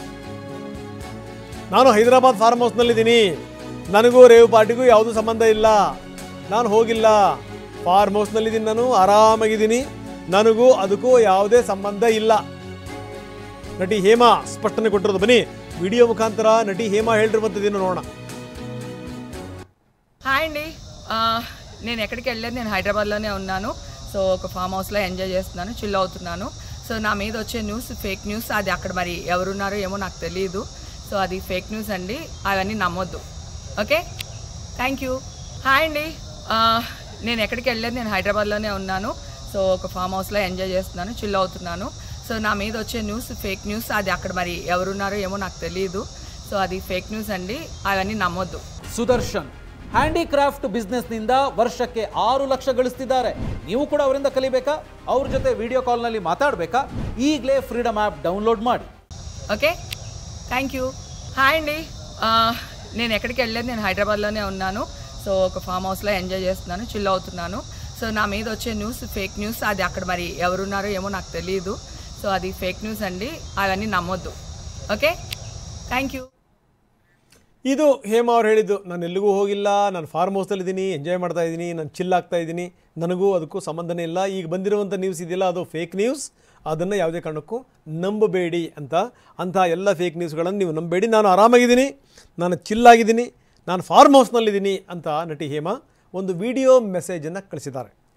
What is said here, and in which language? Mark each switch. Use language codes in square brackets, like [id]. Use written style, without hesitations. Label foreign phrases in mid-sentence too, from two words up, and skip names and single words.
[kn] ನಾನು ಹೈದರಾಬಾದ್ ಫಾರ್ಮ್ ಹೌಸ್ನಲ್ಲಿದ್ದೀನಿ, ನನಗೂ ರೇವ್ ಪಾರ್ಟಿಗೂ ಯಾವುದೂ ಸಂಬಂಧ ಇಲ್ಲ, ನಾನು ಹೋಗಿಲ್ಲ, ಫಾರ್ಮ್ ಹೌಸ್ನಲ್ಲಿದ್ದೀನಿ, ನಾನು ಆರಾಮಾಗಿದ್ದೀನಿ, ನನಗೂ ಅದಕ್ಕೂ ಯಾವುದೇ ಸಂಬಂಧ ಇಲ್ಲ. ನಟಿ ಹೇಮಾ ಸ್ಪಷ್ಟನೆ ಕೊಟ್ಟಿರೋದು. ಬನ್ನಿ ವಿಡಿಯೋ ಮುಖಾಂತರ ನಟಿ ಹೇಮಾ ಹೇಳಿರುವಂಥದ್ದೇನು ನೋಡೋಣ. [te] హాయ్ అండి, నేను ఎక్కడికి వెళ్ళలేదు, నేను హైదరాబాద్లోనే ఉన్నాను. సో ఒక ఫామ్ హౌస్లో ఎంజాయ్ చేస్తున్నాను, చిల్ అవుతున్నాను. సో నా మీద వచ్చే [en] news fake news, [te] అది అక్కడ మరి ఎవరున్నారో ఏమో నాకు తెలియదు. సో అది [en] fake news [te] అండి, అవన్నీ నమ్మొద్దు. [en] Okay, thank you. [te] హాయ్ అండి, నేను ఎక్కడికి వెళ్ళలేదు, నేను హైదరాబాద్లోనే ఉన్నాను. సో ఒక ఫామ్ హౌస్లో ఎంజాయ్ చేస్తున్నాను, చిల్ అవుతున్నాను. సో నా మీద వచ్చే [en] news fake news, [te] అది అక్కడ మరి ఎవరున్నారో ఏమో నాకు తెలియదు. సో అది [en] fake news [te] అండి, అవన్నీ నమ్మొద్దు. [kn] ಸುದರ್ಶನ್ ಹ್ಯಾಂಡಿಕ್ರಾಫ್ಟ್ ಬಿಸ್ನೆಸ್ನಿಂದ ವರ್ಷಕ್ಕೆ 6 ಲಕ್ಷ ಗಳಿಸ್ತಿದ್ದಾರೆ. ನೀವು ಕೂಡ ಅವರಿಂದ ಕಲಿಬೇಕಾ? ಅವ್ರ ಜೊತೆ ವಿಡಿಯೋ ಕಾಲ್ನಲ್ಲಿ ಮಾತಾಡಬೇಕಾ? ಈಗಲೇ ಫ್ರೀಡಮ್ ಆ್ಯಪ್ ಡೌನ್ಲೋಡ್ ಮಾಡಿ. [en] Okay, thank you. [te] హాయ్ అండి, నేను ఎక్కడికి వెళ్ళలేదు, నేను హైదరాబాద్లోనే ఉన్నాను. సో ఒక ఫామ్ హౌస్లో ఎంజాయ్ చేస్తున్నాను, చిల్ అవుతున్నాను. సో నా మీద వచ్చే [en] news fake news, [te] అది అక్కడ మరి ఎవరున్నారో ఏమో నాకు తెలియదు. సో అది [en] fake news [te] అండి, అవన్నీ నమ్మొద్దు. [en] Okay, thank you. [kn] ಇದು ಹೇಮಾ ಅವ್ರು ಹೇಳಿದ್ದು. ನಾನು ಎಲ್ಲಿಗೂ ಹೋಗಿಲ್ಲ, ನಾನು ಫಾರ್ಮ್ ಹೌಸಲ್ಲಿದ್ದೀನಿ, ಎಂಜಾಯ್ ಮಾಡ್ತಾ ಇದ್ದೀನಿ, ನಾನು ಚಿಲ್ ಆಗ್ತಾ ಇದ್ದೀನಿ, ನನಗೂ ಅದಕ್ಕೂ ಸಂಬಂಧನೇ ಇಲ್ಲ. ಈಗ ಬಂದಿರುವಂಥ ನ್ಯೂಸ್ ಇದೆಯಲ್ಲ, ಅದು [en] fake news, [kn] ಅದನ್ನು ಯಾವುದೇ ಕಾರಣಕ್ಕೂ ನಂಬಬೇಡಿ ಅಂತ. ಅಂತಹ ಎಲ್ಲ ಫೇಕ್ ನ್ಯೂಸ್ಗಳನ್ನು ನೀವು ನಂಬಬೇಡಿ, ನಾನು ಆರಾಮಾಗಿದ್ದೀನಿ, ನಾನು ಚಿಲ್ಲಾಗಿದ್ದೀನಿ, ನಾನು ಫಾರ್ಮ್ ಹೌಸ್ನಲ್ಲಿದ್ದೀನಿ ಅಂತ ನಟಿ ಹೇಮಾ ಒಂದು ವಿಡಿಯೋ ಮೆಸೇಜನ್ನು ಕಳಿಸಿದ್ದಾರೆ.